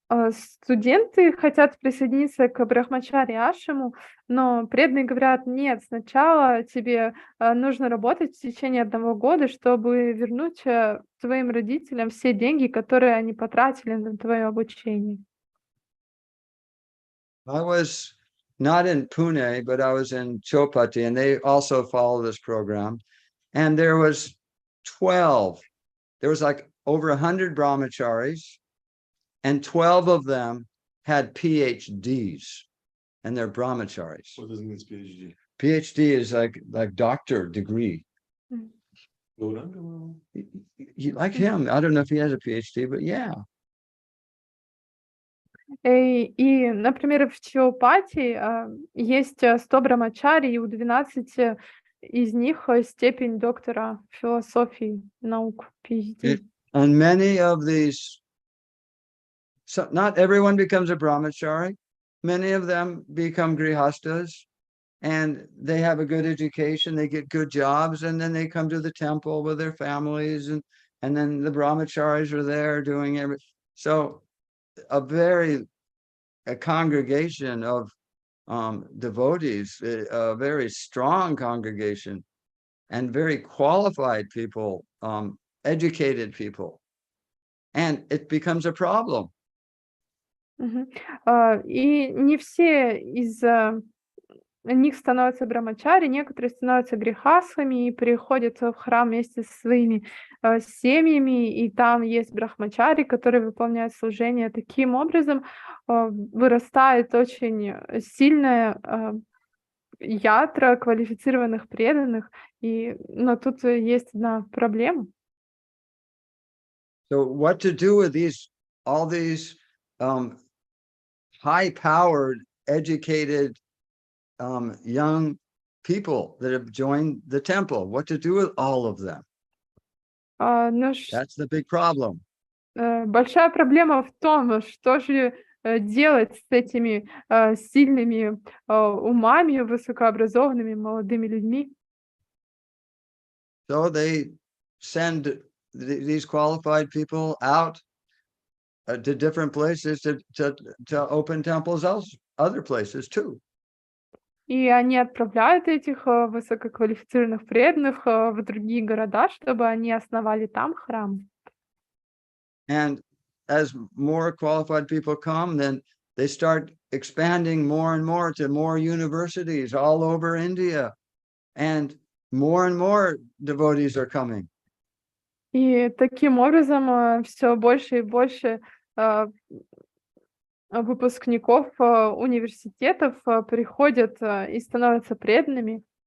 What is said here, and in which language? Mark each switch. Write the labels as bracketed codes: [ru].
[ru] Студенты хотят присоединиться к брахмачари ашраму, но преданные говорят: нет, сначала тебе нужно работать в течение 1 года, чтобы вернуть твоим родителям все деньги, которые они потратили на твое обучение. [en] I was not in Pune, but I was in Chopati, and they also follow this program. And there was like over 100 brahmacharis, and 12 of them had PhDs, and they're brahmacharis. What does it mean, PhD? PhD is like doctor degree. Like him, I don't know if he has a PhD, but yeah. [ru] И, например, в Чиопати есть 100 брамачари, и у 12 из них степень доктора философии, наук, PhD. [en] And many of these, so not everyone becomes a brahmachari. Many of them become grihastas, and they have a good education, they get good jobs, and then they come to the temple with their families, and then the brahmacharis are there doing everything. So a congregation of devotees, a very strong congregation, and very qualified people, educated people, and it becomes a problem. [ru] И не все из них становятся брамачари, некоторые становятся грехасхами и приходят в храм вместе со своими семьями, и там есть брахмачари, которые выполняют служение. Таким образом вырастает очень сильная ядра квалифицированных преданных, но тут есть одна проблема. [en] So what to do with all these high-powered, educated young people that have joined the temple? What to do with all of them? That's the big problem. [ru] Большая проблема в том, что же делать с этими сильными умами, высокообразованными молодыми людьми. [en] So they send these qualified people out to different places to open temples other places too. [ru] И они отправляют этих высококвалифицированных преданных в другие города, чтобы они основали там храм. [en] And as more qualified people come, then they start expanding more and more to more universities all over India, and more devotees are coming. [ru] И таким образом все больше и больше выпускников университетов приходят и становятся преданными.